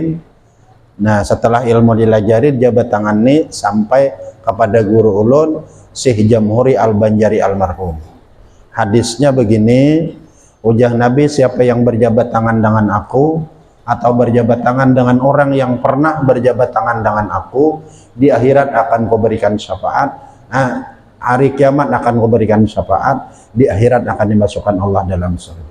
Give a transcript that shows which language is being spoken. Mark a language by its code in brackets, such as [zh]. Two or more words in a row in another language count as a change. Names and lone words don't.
[bjn] Nah setelah ilmu dilajari, jabat tangannya sampai kepada guru ulun Syekh Jamhuri Al-Banjari almarhum. [id] Hadisnya begini, ujah Nabi, siapa yang berjabat tangan dengan aku atau berjabat tangan dengan orang yang pernah berjabat tangan dengan aku, di akhirat akan kuberikan syafaat. Nah, hari kiamat akan kuberikan syafaat, di akhirat akan dimasukkan Allah dalam surga.